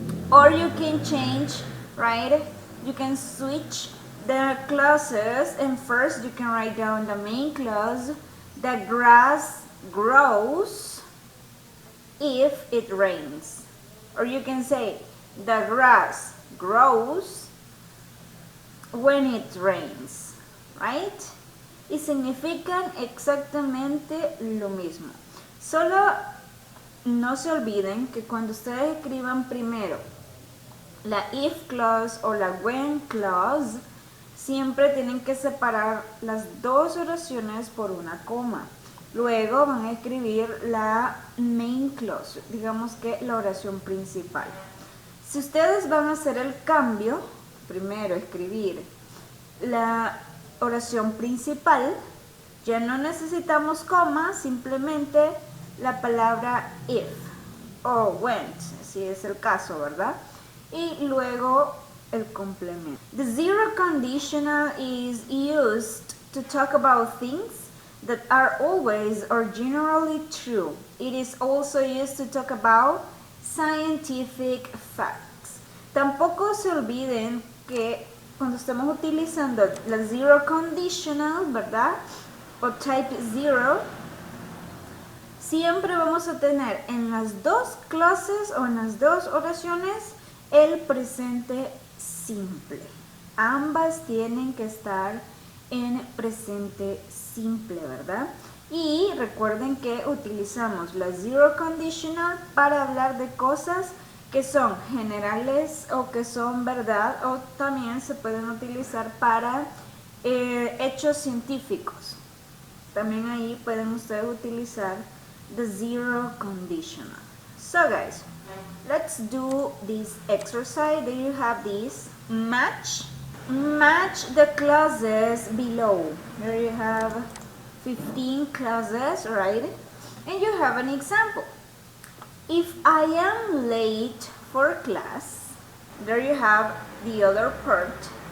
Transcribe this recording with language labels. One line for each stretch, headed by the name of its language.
English: Or you can change, right? You can switch the clauses and first you can write down the main clause. The grass grows if it rains. Or you can say the grass grows when it rains, right?
Spanish: Y significan exactamente lo mismo. Solo no se olviden que cuando ustedes escriban primero la if clause o la when clause, siempre tienen que separar las dos oraciones por una coma. Luego van a escribir la main clause, digamos que la oración principal. Si ustedes van a hacer el cambio, primero escribir la oración principal, ya no necesitamos coma, simplemente la palabra if o went, si es el caso, ¿verdad? Y luego el complemento.
English: The zero conditional is used to talk about things that are always or generally true. It is also used to talk about scientific facts.
Spanish: Tampoco se olviden que cuando estamos utilizando la zero conditional, ¿verdad? O type zero, siempre vamos a tener en las dos clases o en las dos oraciones el presente simple. Ambas tienen que estar en presente simple, ¿verdad? Y recuerden que utilizamos la zero conditional para hablar de cosas que son generales o que son verdad, o también se pueden utilizar para hechos científicos. También ahí pueden ustedes utilizar the zero conditional.
English: So guys, let's do this exercise. There you have this. Match the clauses below. There you have 15 clauses, right? And you have an example. If I am late for class, there you have the other part.